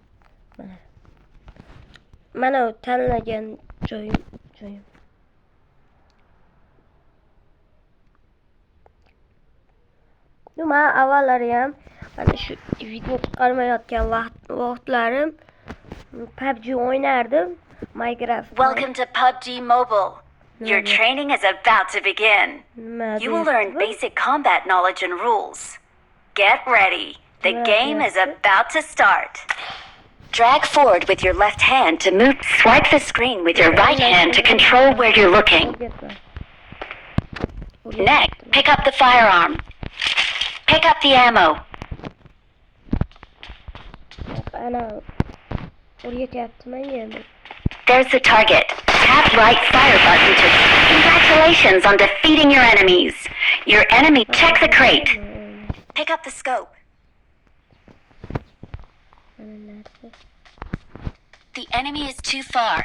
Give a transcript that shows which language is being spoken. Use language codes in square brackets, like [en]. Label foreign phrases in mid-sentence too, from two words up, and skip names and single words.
[uz] Mana tanlagan joyim. Men avvallari ham mana shu video chiqarmayotgan vaqtlarim PUBG o'ynardim. Minecraft. [en] Welcome to PUBG Mobile. Your training is about to begin. You will learn basic combat knowledge and rules. Get ready. The game is about to start. Drag forward with your left hand to move. Swipe the screen with your right hand to control where you're looking. [uz] O'rgatma. [en] Next, pick up the firearm. Pick up the ammo. [uz] Ana o'rgatyapti menga endi. [en] There's the target. Tap right fire button to... Congratulations on defeating your enemies. Your enemy... Check the crate. Pick up the scope. The enemy is too far.